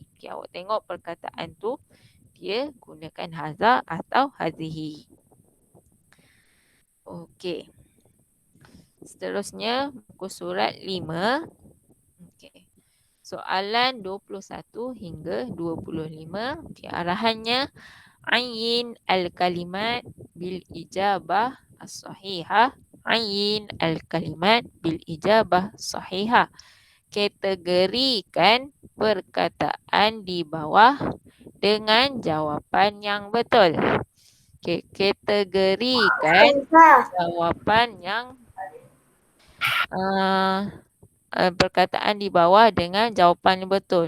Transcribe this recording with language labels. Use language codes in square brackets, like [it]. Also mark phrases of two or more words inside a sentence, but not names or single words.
[ms] Okey, awak tengok perkataan tu dia gunakan hadza atau hadhihi. Okey. Seterusnya muka surat 5. Okey. Soalan 21 hingga 25. Okey, arahannya [ar] عيّن الكلمات بالإجابة الصحيحة. عيّن الكلمات بإجابة صحيحة. [ms] Kategorikan perkataan di bawah dengan jawapan yang betul. Okey, kategorikan jawapan yang perkataan di bawah dengan jawapan yang betul.